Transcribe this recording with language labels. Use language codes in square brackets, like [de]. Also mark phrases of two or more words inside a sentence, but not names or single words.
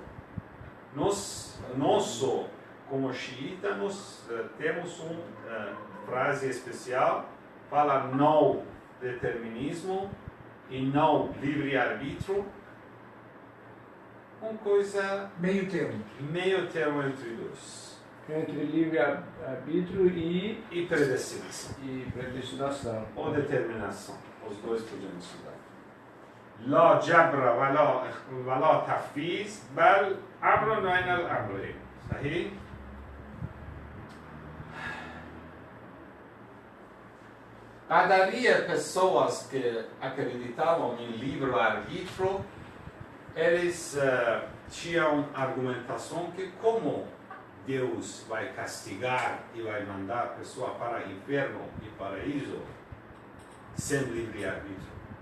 [pt] Nós, como xiita, nós temos uma frase especial, fala não determinismo e não livre-arbítrio, uma coisa meio termo entre dois. Entre livre-arbítrio E predestinação. predestinação. Ou determinação. Os dois podemos estudar. [ar] لا جبر ولا تحفيز بل أمر بين الأمرين. صحيح؟ [pt] Havia pessoas que acreditavam em livre-arbítrio, eles tinham argumentação que como Deus vai castigar e vai mandar a pessoa para o inferno e paraíso sem livre-arbítrio.